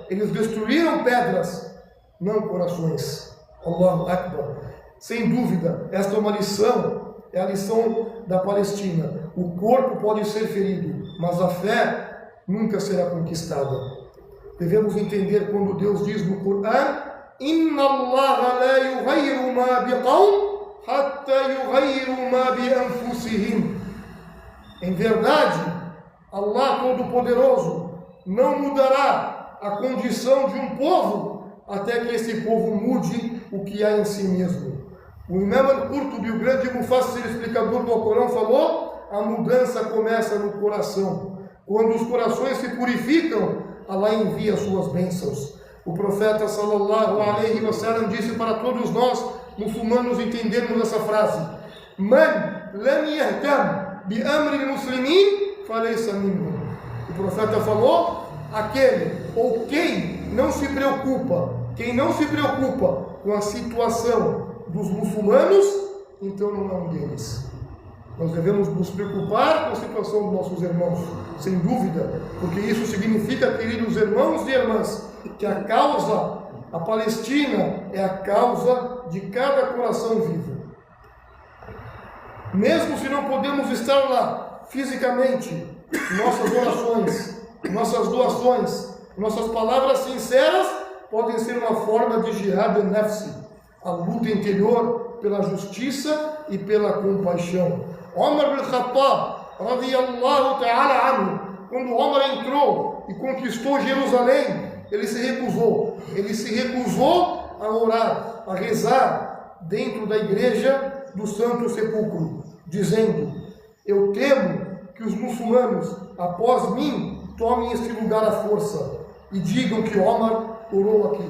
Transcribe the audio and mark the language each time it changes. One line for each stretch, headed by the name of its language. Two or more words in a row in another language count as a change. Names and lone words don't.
Portuguese: Eles destruíram pedras, não corações.
Arabic: الله أكبر.
Portuguese: Sem dúvida, esta é uma lição, é a lição da Palestina. O corpo pode ser ferido, mas a fé nunca será conquistada. Devemos entender quando Deus diz no Corão:
Arabic: إن الله لا يغير ما بقوم حتى يغيروا ما بأنفسهم.
Portuguese: Em verdade, Allah Todo-Poderoso não mudará a condição de um povo até que esse povo mude o que há em si mesmo. O Imam al-Qurtubi, o grande mufassir explicador do Alcorão, falou: a mudança começa no coração. Quando os corações se purificam, Allah envia suas bênçãos. O profeta
Arabic: صلى الله عليه وسلم
Portuguese: disse para todos nós, muçulmanos, entendermos essa frase:
Arabic: من لم يهتم بأمر المسلمين فليس منهم.
Portuguese: O profeta falou: aquele ou quem não se preocupa com a situação dos muçulmanos, então não é um deles. Nós devemos nos preocupar com a situação dos nossos irmãos, sem dúvida, porque isso significa, queridos irmãos e irmãs, que a Palestina é a causa de cada coração vivo. Mesmo se não podemos estar lá fisicamente, nossas orações, nossas doações, nossas palavras sinceras podem ser uma forma de
Arabic: جهاد النفس,
Portuguese: a luta interior pela justiça e pela compaixão. Omar bin Khattab,
Arabic: رضي الله تعالى عنه,
Portuguese: quando Omar entrou e conquistou Jerusalém, ele se recusou a orar, a rezar dentro da igreja do Santo Sepulcro, dizendo: eu temo que os muçulmanos, após mim, tomem este lugar à força e digam que Omar orou aqui.